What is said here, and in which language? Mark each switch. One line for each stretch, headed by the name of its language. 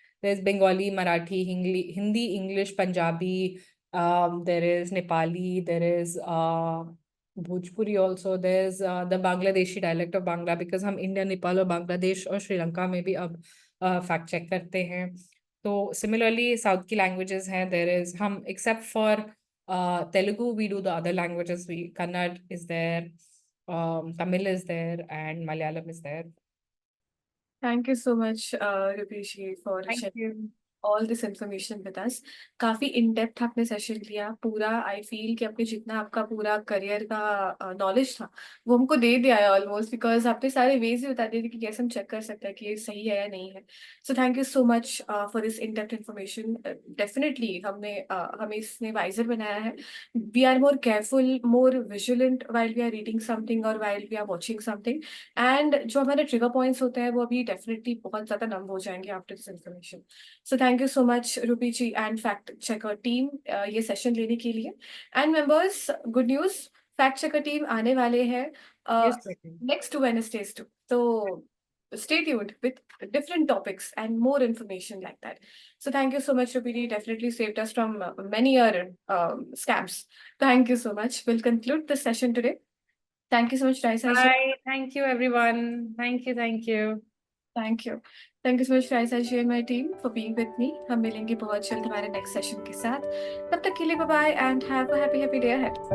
English: there is Bengali, Marathi, Hindi, English, Punjabi, there is Nepali, there is Bhojpuri also, there is the Bangladeshi dialect of Bangla, because
Hindi: हम India, Nepal और बांग्लादेश और श्रीलंका में भी अब फैक्ट चेक करते हैं. तो सिमिलरली साउथ की लैंग्वेजेस हैं.
English: There is, हम except for Telugu, we do the other languages. Kannada is there, Tamil is there, and Malayalam is there. Thank you so much, Rupeshi, for Thank sharing you. all this information with us.
Hindi: काफी in depth आपने session लिया पूरा. I feel कि आपने जितना आपका पूरा career का नॉलेज था वो हमको दे दिया है ऑलमोस्ट, बिकॉज आपने सारे वेज भी बता दिए थे कि कैसे हम चेक कर सकते हैं कि ये सही है या नहीं है.
English: So thank you so much for this in depth information. Definitely
Hindi: हमें इसने वाइजर बनाया है.
English: We are more careful, more vigilant while we are reading something और while we are watching something.
Hindi: And जो हमारे ट्रिगर पॉइंट्स होते हैं वो अभी डेफिनेटली बहुत ज्यादा नम हो जाएंगे
English: After this information. So thank you so much Rupi ji and fact checker team
Hindi: ये सेशन लेने के लिए.
English: and members, good news, fact checker team
Hindi: आने वाले हैं
English: Yes, Becky. next Wednesdays too. So stay tuned with different topics and more information like that. So thank you so much, Rupini. Definitely saved us from many other scams. Thank you so much. We'll conclude this session today. Thank you so much, Raisa. Bye. Thank you, everyone. Thank you. Thank you. Thank you. Thank you so much, Raisa ji and my team for being with me.
Hindi: हम मिलेंगे बहुत जल्द हमारे next session के साथ. तब तक के लिए
English: bye bye and have a happy day ahead.